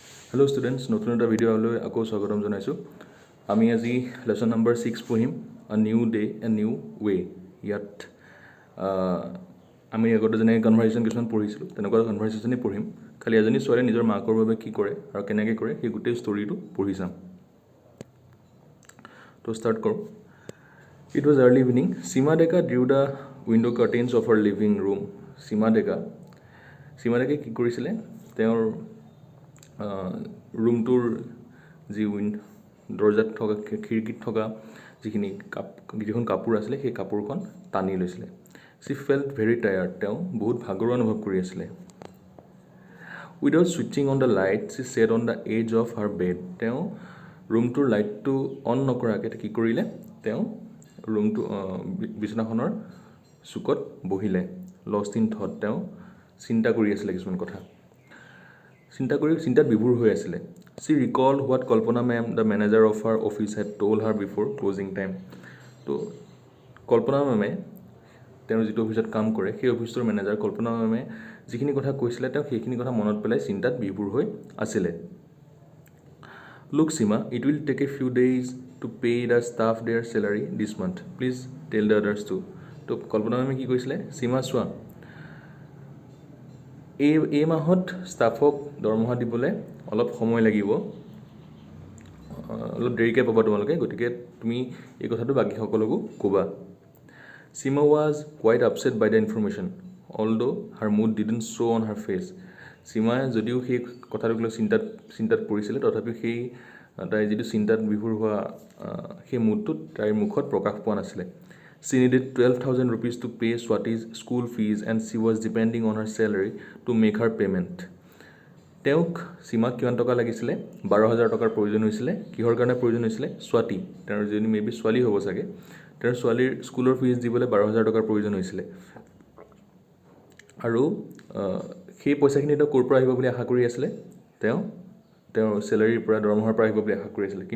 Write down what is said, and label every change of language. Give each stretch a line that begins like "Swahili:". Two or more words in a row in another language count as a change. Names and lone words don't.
English: Hello students,
Assamese: নতুন এটা ভিডিও লৈ আকৌ স্বাগতম জনাইছো। আমি আজি
English: lesson number
Assamese: 6 পঢ়িম,
English: a new day a new way।
Assamese: ইয়াত আমি আগতে যেনে কনভাৰসেচন কিছুমান পঢ়িছিলো, তেনেকুৱা কনভাৰসেচনই পঢ়িম। খালি এজনী ছোৱালী নিজৰ মাকৰ বাবে কি কৰে আৰু কেনেকৈ কৰে সেই গোটেই ষ্টৰীটো পঢ়ি চাম। তো ষ্টাৰ্ট কৰোঁ।
English: It was early evening. Seema Deka drew the window curtains of her living room.
Assamese: Seema Deka কি কৰিছিলে, তেওঁৰ ৰুমটোৰ যি দৰ্জাত থকা খিৰিকীত থকা যিখন কাপোৰ আছিলে সেই কাপোৰখন টানি লৈছিলে।
English: She felt very tired.
Assamese: তেওঁ বহুত ভাগৰুৱা অনুভৱ কৰি আছিলে।
English: Without switching on the light, she sat on the edge of her bed.
Assamese: তেওঁ ৰুমটোৰ লাইটটো অন নকৰাকৈ কি কৰিলে, তেওঁ ৰুমটো বিছনাখনৰ চুকত বহিলে।
English: lost in thought,
Assamese: তেওঁ চিন্তা কৰি আছিলে কিছুমান কথা। চিন্তাত বিভোৰ হৈ আছিলে।
English: She recalled what Kalpana ma'am, the manager of her office, had told her before closing time.
Assamese: তো কল্পনা মেমে তেওঁ যিটো অফিচত কাম কৰে সেই অফিচৰ মেনেজাৰ কল্পনা মেমে যিখিনি কথা কৈছিলে তেওঁ সেইখিনি কথা মনত পেলাই চিন্তাত বিভোৰ হৈ আছিলে।
English: Look Seema, it will take a few days to pay the staff their salary this month. Please tell the others too.
Assamese: তো কল্পনা মেমে কি কৈছিলে, সীমা চোৱা, এই মাহত ষ্টাফক দৰমহা দিবলৈ অলপ সময় লাগিব, অলপ দেৰিকৈ পাবা তোমালোকে, গতিকে তুমি এই কথাটো বাকী সকলোকো ক'বা।
English: Seema was quite upset by the information, although her mood didn't show on her face.
Assamese: Seema যদিও সেই কথাটোক লৈ চিন্তাত পৰিছিলে, তথাপিও সেই তাই যিটো চিন্তাত বিভোৰ হোৱা সেই মুডটোত তাইৰ মুখত প্ৰকাশ পোৱা নাছিলে।
English: She needed 12,000 rupees to pay Swati's school fees and she was depending on her salary to make her payment.
Assamese: তেওঁক সীমাক কিমান টকা লাগিছিলে, 12,000 টকাৰ প্ৰয়োজন হৈছিলে। কিহৰ কাৰণে প্ৰয়োজন হৈছিলে, স্বাতী, তেওঁৰ যিজনী মেবি ছোৱালী হ'ব চাগে, তেওঁৰ ছোৱালীৰ স্কুলৰ ফিজ দিবলৈ 12,000 টকাৰ প্ৰয়োজন হৈছিলে। আৰু সেই পইচাখিনি তেওঁ ক'ৰ পৰা আহিব বুলি আশা কৰি আছিলে, তেওঁৰ চেলাৰীৰ পৰা, দৰমহাৰ পৰা আহিব বুলি আশা কৰি আছিলে।